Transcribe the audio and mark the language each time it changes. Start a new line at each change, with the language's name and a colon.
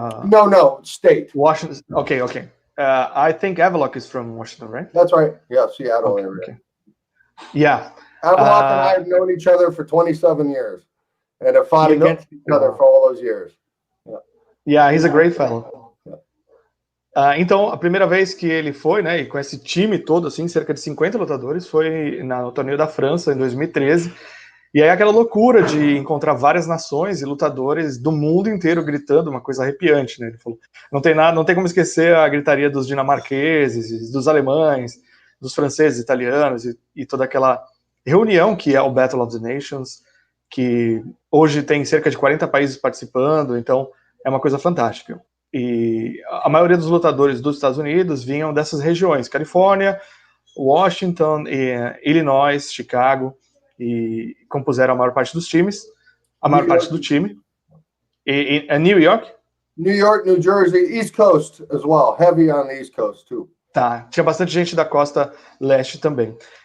English: No, state. Washington. Okay. I think Avaloc is from Washington, right? That's right. Yeah, Seattle area. Okay. Yeah. Havelock and I have known each other for 27 years and have fought against each other for all those years. Yeah, he's a great fellow.
Portuguese: Então, a primeira vez que ele foi, né, e com esse time todo, assim, cerca de 50 lutadores, foi no torneio da França, em 2013. E aí aquela loucura de encontrar várias nações e lutadores do mundo inteiro gritando, uma coisa arrepiante, né? Ele falou, não tem como esquecer a gritaria dos dinamarqueses, dos alemães, dos franceses, italianos e toda aquela reunião que é o Battle of the Nations, que hoje tem cerca de 40 países participando, então é uma coisa fantástica. E a maioria dos lutadores dos Estados Unidos vinham dessas regiões, Califórnia, Washington, Illinois, Chicago, e compuseram a maior parte dos times, parte do time. E New York?
English: New York, New Jersey, East Coast as well, heavy on the East Coast too.
Portuguese: Tá, tinha bastante gente da costa leste também.